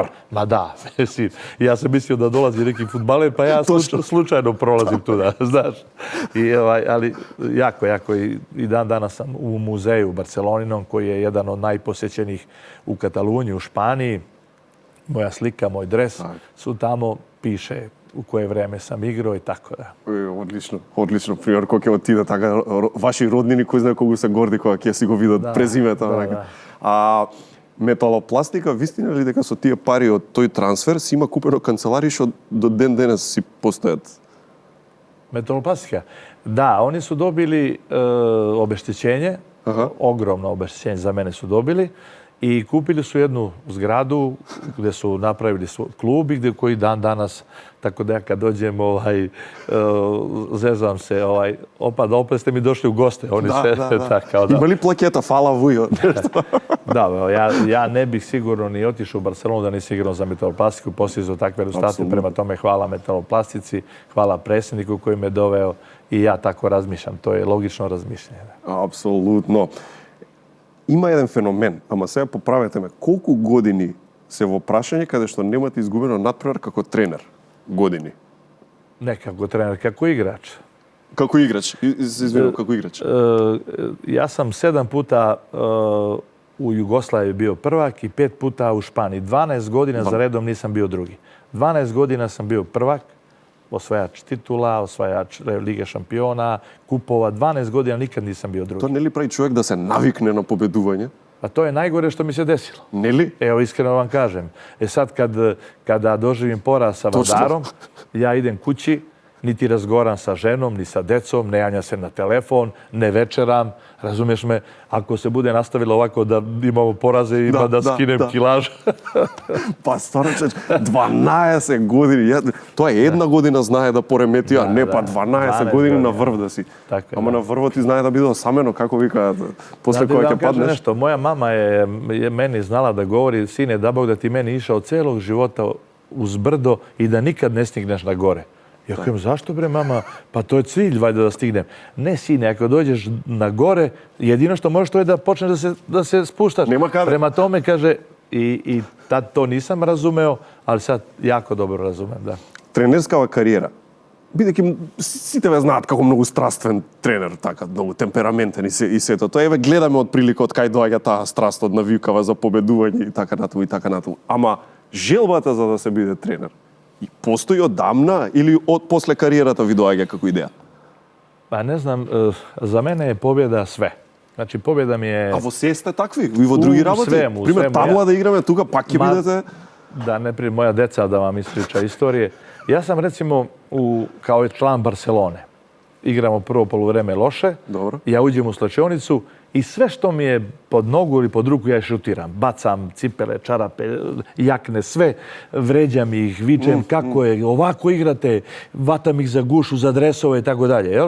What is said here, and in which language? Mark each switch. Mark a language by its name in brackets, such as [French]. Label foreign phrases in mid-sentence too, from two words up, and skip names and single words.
[Serbian] Ma da, ja sam mislio da dolazi neki fudbaler, pa ja slučajno prolazim tuda, znaš. Ali jako i dan danas sam u muzeju Barceloninom, koji je jedan od najposećenih u Kataluniji, u Španiji. Moja slika, moj dres su tamo, piše u koje vreme sam igrao i tako da. [Macedonian] Одлично. Пример, кога ќе отида така, ваши роднини, кој знае колку се горди кога ќе си го видат презимето. А металопластика, вистина ли дека со тие пари од тој трансфер си има купено канцелари што до ден денес си постојат? [Serbian] Metaloplástica? Da, oni su dobili obeštećenje, ogromno obeštećenje za mene su dobili i kupili su jednu zgradu gde su napravili klub i koji dan danas, tako da ja kad dođem, zezam se, opet ste mi došli u goste. Oni Ima li plaketa, hvala Vujo? Da, ja ne bih sigurno ni otišao u Barcelonu da nisi igrao za Metaloplastiku, postizao takve rezultate, prema tome hvala Metaloplastici, hvala predsjedniku koji me doveo i ja tako razmišljam. To je logično razmišljanje. Apsolutno. [Macedonian] Има еден феномен, ама сега поправете ме, колку години се во прашање каде што немате изгубено надпревар како тренер? Години? Не како тренер, како играч. Како играч? Извинувам, како играч. [Serbian] Ja sam 7 puta u Jugoslaviji bio prvak i 5 puta u Španiji. 12 godina za redom nisam bio drugi. 12 godina sam bio prvak, osvajač titula, osvajač Lige šampiona, kupova. 12 godina nikad nisam bio drugi. To ne li pravi čovjek da se navikne na pobeduvanje? A to je najgore što mi se desilo. [Macedonian] Ne li? [Serbian] Evo, iskreno vam kažem. Sad kada doživim poraz sa Vardarom, ja idem kući, niti razgovaram sa ženom, ni sa decom, ne javljam se na telefon, ne večeram, razumiješ me, ako se bude nastavilo ovako da imamo poraze i da skinem kilaž. [Macedonian] Pa stvarno, 12 godini, тоа е една година знае да поремети, а не па 12 години на врв да си. Ама на врвот ти знае да биде осамено, како викаат, после која ќе паднеш. Nešto, moja mama je meni znala da govori, sine, da Bog da ti meni išao celog života uz brdo i da nikad ne stigneš na gore. Ja kažem, zašto bre mama? Pa to je cilj, valjda da stignem. Ne, sine, ako dođeš na gore, jedino što možeš to je da počneš da se spuštaš. Prema tome, kaže, i tad to nisam razumeo, ali sad jako dobro razumem, da. Тренерскава кариера. Бидејќи сите ве знаат како многу страствен тренер, така, многу темпераментен и сето. Тоа еве гледаме од прилика од кај доаѓа таа страст од навикава за победување и така натаму и така натаму. Ама желбата за да се биде тренер и постои одамна или од после кариерата ви доаѓа како идеја? Па не знам, за мене е победа све. Значи победа ми е... А во се сте такви? Ви во други работи? [Serbian] Свему. [Macedonian] Пример, табла да играме тука, пак ќе бидете... [Serbian] Da, ne prije moja deca da vam ispriča istorije. Ja sam recimo kao član Barcelone. Igramo prvo poluvreme loše. Dobro. Ja uđem u slačionicu i sve što mi je pod nogu ili pod ruku ja šutiram. Bacam cipele, čarape, jakne, sve. Vređam ih, vičem kako je, ovako igrate, vatam ih za gušu, za dresove i tako dalje, jel?